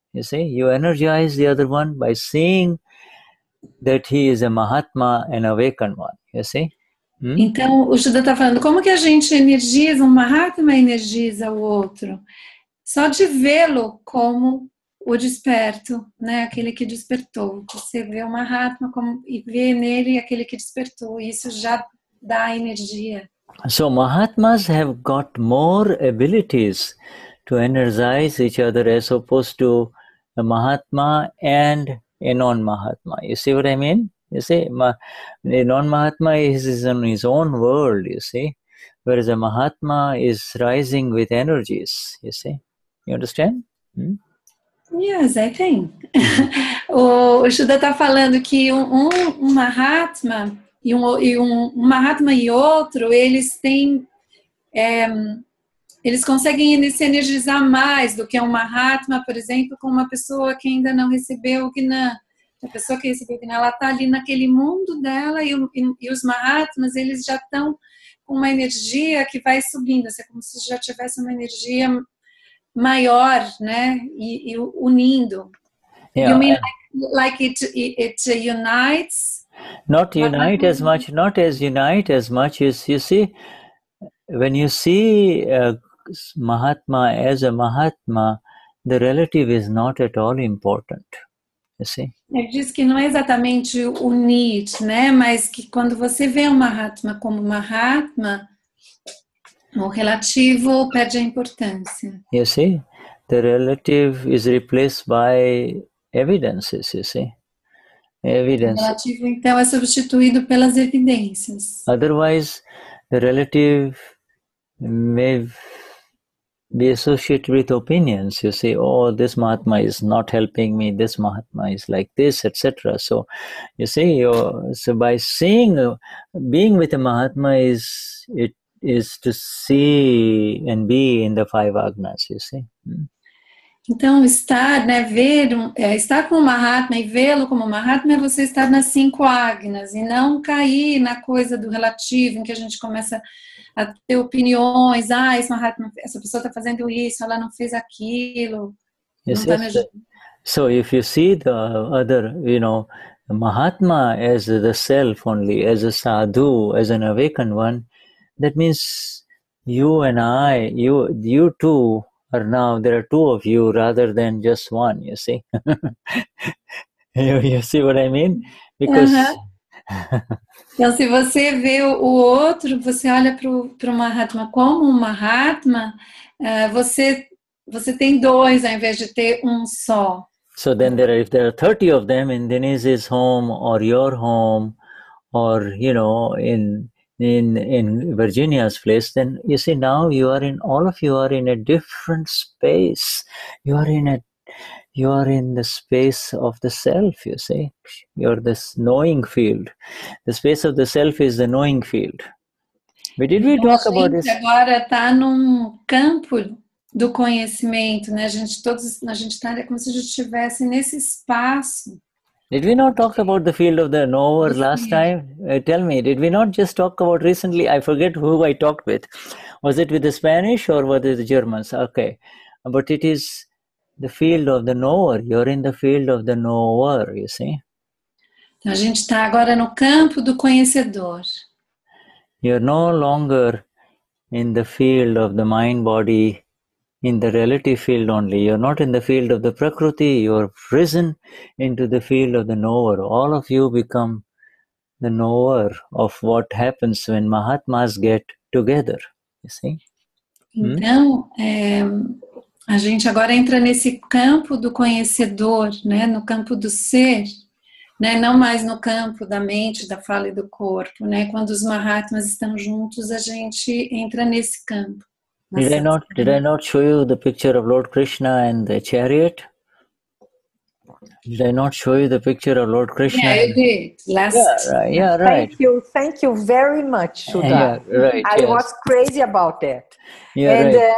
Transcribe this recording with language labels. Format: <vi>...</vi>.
<en>You see, you energize the other one by seeing that he is a Mahatma, an awakened one. You see?</en> <pt>Então, o Shuddha está falando, como que a gente energiza, um Mahatma energiza o outro? Só de vê-lo como o desperto, né? Aquele que despertou. Você vê o Mahatma e vê nele aquele que despertou. Isso já dá energia.</pt> <en>So Mahatmas have got more abilities to energize each other as opposed to a Mahatma and a non-Mahatma. You see what I mean? You see, a non-Mahatma is in his own world, you see, whereas a Mahatma is rising with energies, you see. You understand? Yes, I think.</en> <pt>O Shuddha está falando que um Mahatma e um Mahatma e outro, eles têm... eles conseguem se energizar mais do que um Mahatma, por exemplo, com uma pessoa que ainda não recebeu o Gnan. A pessoa que recebeu o Gnan, ela está ali naquele mundo dela e os Mahatmas, eles já estão com uma energia que vai subindo, assim, como se já tivesse uma energia maior, né? E unindo.</pt> <en>Yeah, you mean like it unites? Not unite as much, not as unite as much as, you see, when you see Mahatma as a Mahatma, the relative is not at all important. You see?</en> <pt>Ele diz que não é exatamente unir, né? Mas que quando você vê o Mahatma como Mahatma, o relativo perde a importância.</pt> <en>You see, the relative is replaced by evidences, you see. Evidence.</en> <pt>O relativo, então, é substituído pelas evidências.</pt> <en>Otherwise, the relative may be associated with opinions. You say, oh, this Mahatma is not helping me, this Mahatma is like this, etc. So, you see, so by seeing, being with a Mahatma is to see and be in the five agnas, you see.</en> <pt>Então, estar, né, estar com o Mahatma e vê-lo como Mahatma é você estar nas 5 agnas e não cair na coisa do relativo, em que a gente começa a ter opiniões, esse Mahatma, essa pessoa está fazendo isso, ela não fez aquilo.</pt> <en>Yes,</en> <pt>não tá</pt> <en>So if you see the other, Mahatma as the self only, as a sadhu, as an awakened one, that means you and I, you two are now, there are two of you rather than just one, you see. You see what I mean? Because...</en> <pt>Então, se você vê o outro, você olha para o Mahatma como um Mahatma, você tem dois ao invés de ter um só.</pt> <en>So then if there are 30 of them in Denize's home or your home or, in Virginia's place, then you see now all of you are in a different space. You are in the space of the self, you see. You're this knowing field. The space of the self is the knowing field. Did we talk about this?</en> <pt>Agora está num campo do conhecimento, né? A gente está como se a gente estivesse nesse espaço.</pt> <en>Did we not talk about the field of the knower last time? Tell me, did we not just talk about recently? I forget who I talked with. Was it with the Spanish or was it the Germans? Okay. But it is the field of the knower. You're in the field of the knower, you see.</en> <pt>Então a gente está agora no campo do conhecedor.</pt> <en>You're no longer in the field of the mind-body, in the relative field only. You're not in the field of the Prakriti. You're risen into the field of the knower. All of you become the knower of what happens when Mahatmas get together, you see.</en> <pt>Então, a gente agora entra nesse campo do conhecedor, né? No campo do ser, né? Não mais no campo da mente, da fala e do corpo, né? Quando os Mahatmas estão juntos, a gente entra nesse campo.</pt> <en>Did I not show you the picture of Lord Krishna and the chariot? Did I not show you the picture of Lord Krishna? Yeah, you did. Yeah, right. Thank you very much, Shuddha. Yeah, right. I was crazy about that. Yeah,</en>